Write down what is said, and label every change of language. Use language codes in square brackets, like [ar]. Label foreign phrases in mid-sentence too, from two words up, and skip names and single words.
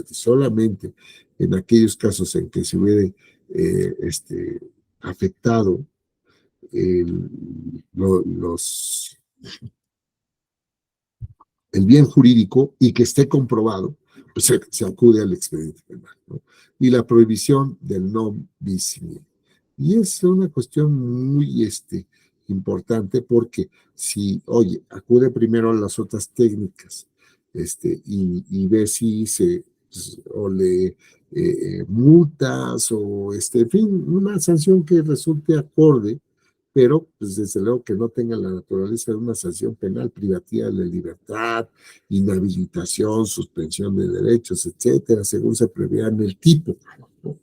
[es] Y solamente en aquellos casos en que se hubiera afectado los el bien jurídico y que esté comprobado, pues se acude al expediente penal, ¿no? Y la prohibición del [la] non bis in idem. [es] Y es una cuestión muy importante, porque si, oye, acude primero a las otras técnicas y ve si o le multas o en fin, una sanción que resulte acorde, pero pues desde luego que no tenga la naturaleza de una sanción penal privativa de la libertad, inhabilitación, suspensión de derechos, etcétera, según se prevea en el tipo, ¿no?